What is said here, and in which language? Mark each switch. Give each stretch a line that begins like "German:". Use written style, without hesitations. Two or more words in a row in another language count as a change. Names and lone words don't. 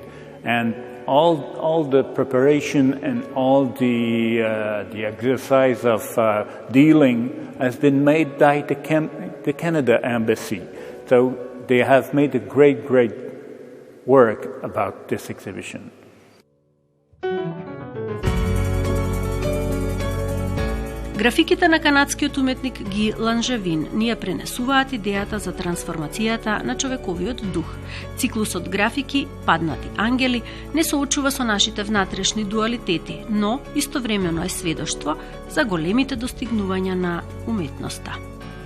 English: And all the preparation and all the exercise of dealing has been made by the Canada Embassy. So they have made a great work about this exhibition.
Macedonian: Графиките на канадскиот уметник Guy Langevin ни ја пренесуваат идејата за трансформацијата на човековиот дух. Циклусот графики Паднати Ангели не соочува со нашите внатрешни дуалитети, но истовремено е сведоштво за големите достигнувања на уметноста.